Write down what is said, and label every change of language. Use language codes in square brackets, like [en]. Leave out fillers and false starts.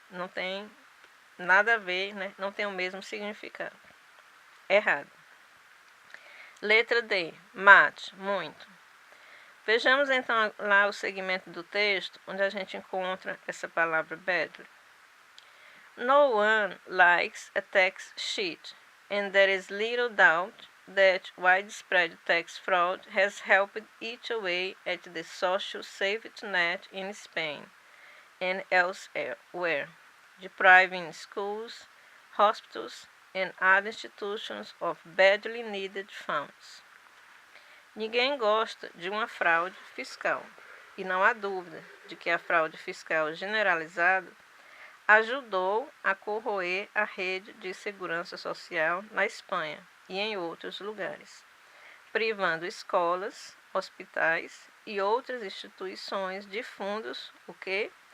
[pt] Não tem nada a ver, né? Não tem o mesmo significado. Errado. Letra D, much, muito. Vejamos então lá o segmento do texto, onde a gente encontra essa palavra badly. [en] No one likes a tax cheat, and there is little doubt that widespread tax fraud has helped eat away at the social safety net in Spain and elsewhere, depriving schools, hospitals, and other institutions of badly needed funds. [pt] Ninguém gosta de uma fraude fiscal, e não há dúvida de que a fraude fiscal generalizada ajudou a corroer a rede de segurança social na Espanha e em outros lugares, privando escolas, hospitais e outras instituições de fundos, o que?